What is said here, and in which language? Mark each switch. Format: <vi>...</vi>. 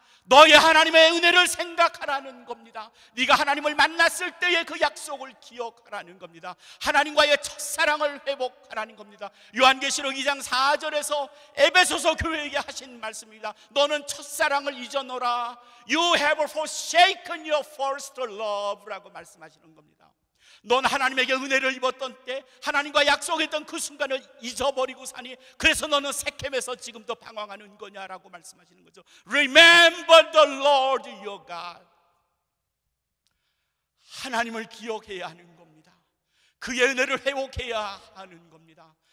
<ko>너의 하나님의 은혜를 생각하라는 겁니다. 네가 하나님을 만났을 때의 그 약속을 기억하라는 겁니다. 하나님과의 첫사랑을 회복하라는 겁니다. 요한계시록 2장 4절에서 에베소서 교회에게 하신 말씀입니다. 너는 첫사랑을 잊어놓으라.</ko> <en>You have forsaken your first love</en> <ko>라고 말씀하시는 겁니다. 넌 하나님에게 은혜를 입었던 때, 하나님과 약속했던 그 순간을 잊어버리고 사니, 그래서 너는 세켐에서 지금도 방황하는 거냐라고 말씀하시는 거죠.</ko> <en>Remember the Lord your God.</en> <ko>하나님을 기억해야 하는 겁니다. 그의 은혜를 회복해야 하는 겁니다.</ko>